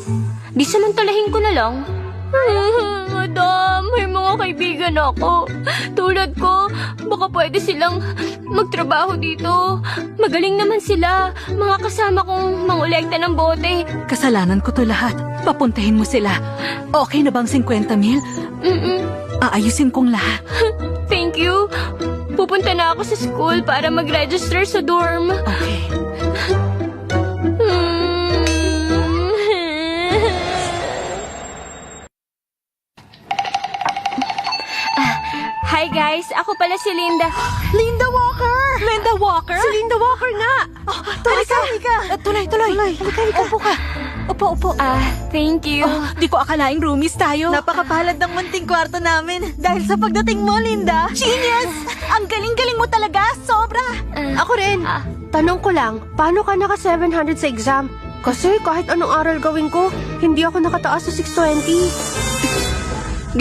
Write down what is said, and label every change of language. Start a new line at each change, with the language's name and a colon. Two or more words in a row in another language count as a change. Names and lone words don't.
Filipino: Di samantalahin ko na lang. Madam, may mga kaibigan ako. Tulad ko, baka pwede silang magtrabaho dito. Magaling naman sila. Mga kasama kong mangolekta ng bote. Kasalanan ko to lahat. Papuntahin mo sila. Okay na bang 50,000? Aayusin kong lahat.
English: Thank you.
Filipino: Pupunta na ako sa school para mag-register sa dorm. Okay.
English: Hi guys,
Filipino: ako pala si Linda. Linda Walker! Linda Walker? Si Linda Walker nga! Halika! Tuloy! Upo ka. Upo.
English: Thank you.
Filipino: Di ko akalaing roomies tayo. Napakapalad ng munting kwarto namin dahil sa pagdating mo, Linda. Genius! Ang galing-galing mo talaga! Sobra! Ako rin. Tanong ko lang, paano ka naka 700 sa exam? Kasi kahit anong aral gawin ko, hindi ako nakataas sa 620.